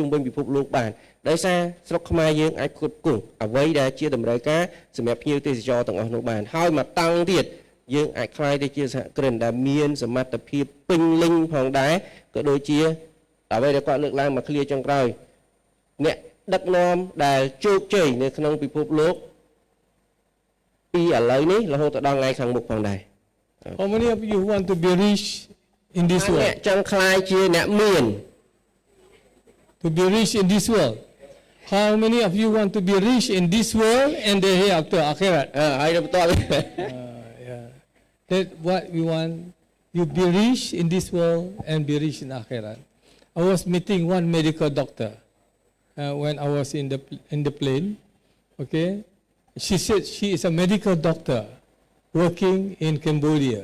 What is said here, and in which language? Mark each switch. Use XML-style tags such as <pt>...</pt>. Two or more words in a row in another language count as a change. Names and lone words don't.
<km>វិញពិភពលោកបានដោយសារស្រុកខ្មែរយើងអាចផ្គត់ផ្គង់អ្វីដែលជាតម្រូវការសម្រាប់ភ្ញៀវទេសចរទាំងអស់នោះបានហើយមកតង់ទៀតយើងអាចខ្លាយទៅជាសហគ្រិនដែលមានសមត្ថភាពពេញលេញផងដែរក៏ដូចជាអ្វីដែលគាត់លើកឡើងមកឃ្លាចុងក្រោយអ្នកដឹកនាំដែលជោគជ័យនៅក្នុងពិភពលោកពីឥឡូវនេះរហូតដល់ថ្ងៃខាងមុខផងដែរ</km> <en>How many of you want to be rich in this</en> <km>អ្នក</km> <en>world?</en> <km>ចង់ខ្លាយជាអ្នកមាន</km> <en>To be rich in this world. How many of you want to be rich in this world and the hereafter, akhirat?</en> <km>ហើយបន្ត</km> <en>Yeah. That's what we want. You be rich in this world and be rich in akhirat. I was meeting one medical doctor when I was in the plane. Okay, she said she is a medical doctor working in Cambodia.</en>